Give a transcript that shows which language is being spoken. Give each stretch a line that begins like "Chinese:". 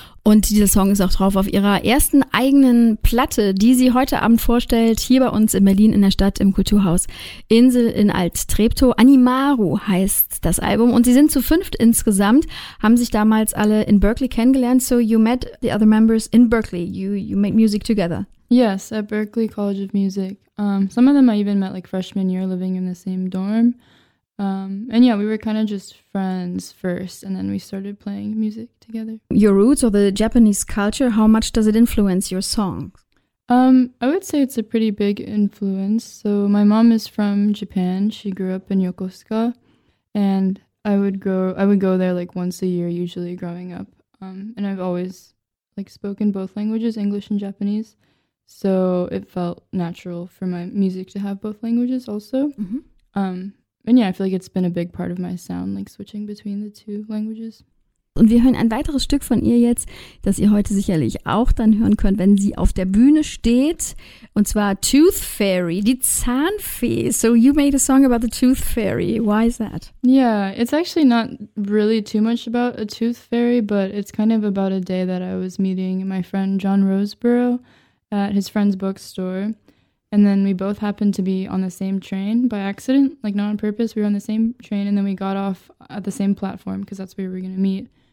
German: Und dieser Song ist auch drauf auf ihrer ersten eigenen Platte, die sie heute Abend vorstellt, hier bei uns in Berlin in der Stadt im Kulturhaus Insel in Alt-Treptow. Animaru heißt das Album und sie sind zu fünft insgesamt, haben sich damals alle in Berkeley kennengelernt.
English: So you met the other members in Berkeley, you made music together. Yes, at Berkeley College of Music. Some of them I even met like freshman year living in the same dorm. And yeah, we were kind of just friends first, and then we started playing music together. Your roots or the Japanese culture, how much does it influence your songs? I would say it's a pretty big influence. So my mom is from Japan. She grew up in Yokosuka, and I would go there like once a year, usually growing up. And I've always like spoken both languages, English and Japanese. So it felt natural for my music to have both languages also. Mm-hmm. And yeah, I feel like it's been a big part of my sound, like switching between the two languages.
German: Und wir hören ein weiteres Stück von ihr jetzt, das ihr heute sicherlich auch dann hören könnt, wenn sie auf der Bühne steht. Und zwar Tooth Fairy, die Zahnfee.
English: So you made a song about the Tooth Fairy. Why is that? Yeah, it's actually not really too much about a Tooth Fairy, but it's kind of about a day that I was meeting my friend John Roseborough at his friend's bookstore. And then we both happened to be on the same train by accident, like not on purpose. We were on the same train and then we got off at the same platform because that's where we were going to meet.